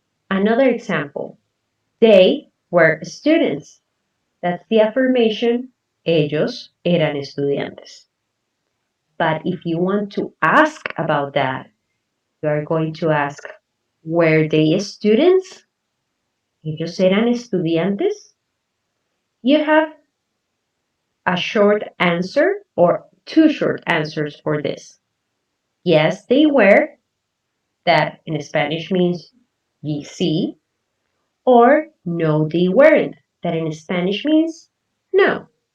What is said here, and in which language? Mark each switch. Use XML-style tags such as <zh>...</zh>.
<en>Another example, they were students. That's the affirmation,</en> <es>ellos eran estudiantes.</es> <en>But if you want to ask about that, you are going to ask, were they students?</en> <es>Ellos eran estudiantes?</es> <en>You have a short answer or two short answers for this. Yes, they were, that in Spanish means sí, or no, they weren't, that in Spanish means no.</en>